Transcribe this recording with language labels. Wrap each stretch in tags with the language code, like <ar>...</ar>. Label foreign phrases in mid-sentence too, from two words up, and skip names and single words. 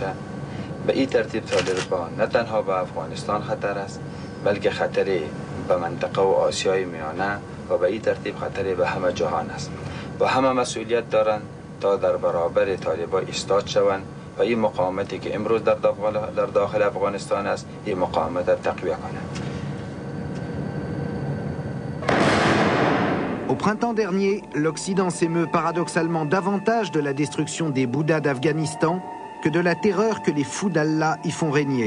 <fa>به این ترتیب طالبان نه تنها به افغانستان خطر است بلکه خطری به منطقه و آسیای میانه و به این ترتیب خطری به همه جهان است و همه مسئولیت دارند تا در برابر طالبان ایستاد شوند و این مقاومتی که امروز در داخل افغانستان است این مقاومت تقویت کنند.</fa> <fr>Au printemps dernier, l'Occident s'émeut paradoxalement davantage de la destruction des Bouddhas d'Afghanistan que de la terreur que les fous d'Allah y font régner.</fr>